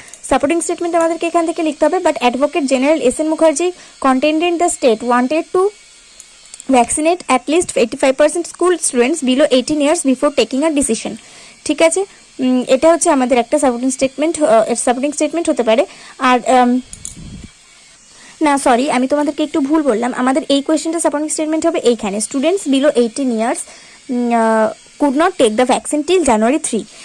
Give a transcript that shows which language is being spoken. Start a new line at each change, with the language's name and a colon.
Bangla: Supporting statement আমাদেরকে এখান থেকে লিখতে হবে
English: But advocate general S N. Mukherjee contended the state wanted to vaccinate at least 85% school students below 18 years before taking a decision।
Bangla: ঠিক আছে, এটা হচ্ছে আমাদের একটা সাপোর্টিং স্টেটমেন্ট হতে পারে। আর না সরি, আমি তোমাদেরকে একটু ভুল বললাম। আমাদের এই কোয়েশ্চেনটা সাপোর্টিং স্টেটমেন্ট হবে এইখানে
English: Students below 18 years could not take the vaccine till January 3।